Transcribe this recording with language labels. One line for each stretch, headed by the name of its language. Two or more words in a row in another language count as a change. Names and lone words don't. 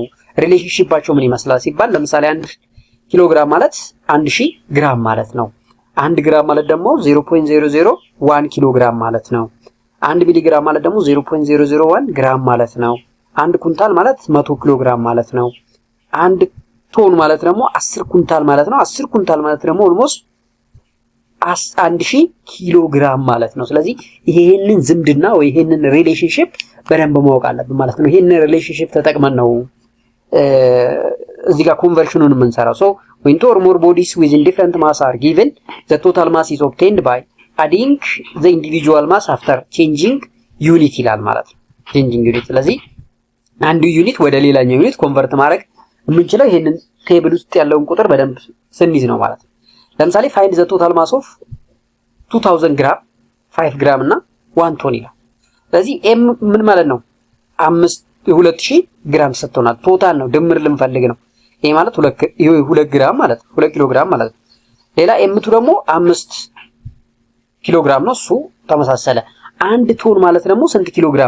Amharic: ሪሌሽንሺፓቸው ምን ይመስላል ሲባል ለምሳሌ 1 ኪሎግራም ማለት 1000 ግራም ማለት ነው። 1 ግራም ማለት ደግሞ 0.001 ኪሎግራም ማለት ነው። 1 ሚሊግራም ማለት ደግሞ 0.001 ግራም ማለት ነው። 1 ኩንታል ማለት 100 ኪሎግራም ማለት ነው። 1 ቶን ማለት ደግሞ 10 ኩንታል ማለት ነው። 10 ኩንታል ማለት ደግሞ ኦልሞስት 1000 ኪሎ ግራም ማለት ነው። ስለዚህ ይሄንን ዝምድና ወይ ይሄንን ሪሌሽንሺፕ በደንብ ማወቅ አለብን ማለት ነው። ይሄንን ሪሌሽንሺፕ ተጠቅመን ነው እዚህ ጋር ኮንቨርሽኑን የምንሰራው። ሶ
English: when two or more bodies with different mass are given, the total mass is obtained by adding the individual mass after changing unit
Amharic: ይላል ማለት ነው።
English: changing unit።
Amharic: ስለዚህ አንዱ ዩኒት ወደ ሌላኛው ዩኒት ኮንቨርት ማድረግ የምንችለው ይሄንን ቴብል ውስጥ ያለውን ቁጥር በደንብ ስንይዝ ነው ማለት ነው። ለምሳሌ
English: find the total mass of 2000
Amharic: ግራም 5 ግራም እና 1 ቶን ይላል። ስለዚህ m ምን ማለት ነው? 2000 ግራም ሰጥቶናል። ቶታል ነው፣ ድምር ልንፈልግ ነው። ይሄ ማለት 2 ግራም ማለት ነው፣ 2 ኪሎ ግራም ማለት ነው። ሌላ m2 ደግሞ 5 ኪሎ ግራም ነው፣ እሱ ተመሳሰለ። አንድ ቶን ማለት ደግሞ ስንት ኪሎ ግራም?